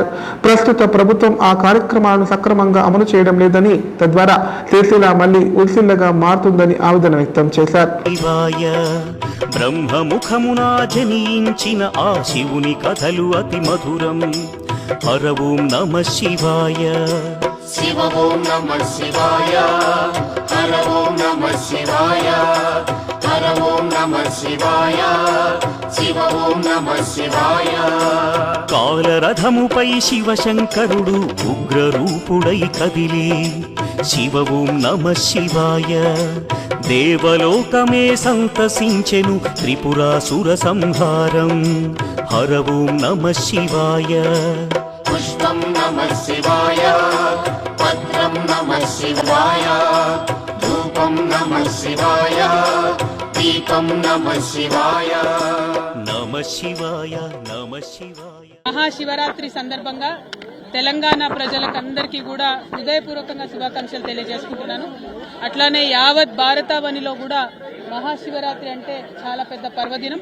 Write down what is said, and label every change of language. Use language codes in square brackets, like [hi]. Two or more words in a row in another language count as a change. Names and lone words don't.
[te] ప్రస్తుత ప్రభుత్వం ఆ కార్యక్రమాలను సక్రమంగా అమలు చేయడం లేదని, తద్వారా సిరిసిల్ల మళ్లీ ఉల్సిల్లగా మారుతుందని ఆవేదన వ్యక్తం చేశారు. బ్రహ్మముఖమునా జనించిన ఆ శివుని కథలు అతి మధురం. [sa] హర ఓం నమః శివాయ शिव ओम नमः शिवाय हर ओम नमः शिवाय हर ओम नमः शिवाय शिव ओम नमः शिवाय [te] కాలరథముపై శివశంకరుడు ఉగ్రరూపుడై కదిలి [sa] శివ ఓం నమః శివాయ [te] దేవలోకమే సంతసించెను త్రిపురాసుర సంహారం. [sa] హర ఓం నమః శివాయ पुष्पं नमः शिवाय पत्रं नमः शिवाय धूपं नमः शिवाय दीपं नमः शिवाय నమః శివాయ నమః శివాయ. [te] మహాశివరాత్రి సందర్భంగా తెలంగాణ ప్రజలకందరికీ కూడా హృదయపూర్వకంగా శుభాకాంక్షలు తెలియజేసుకుంటున్నాను. అట్లానే యావత్ భారతావనిలో కూడా మహాశివరాత్రి అంటే చాలా పెద్ద పర్వదినం.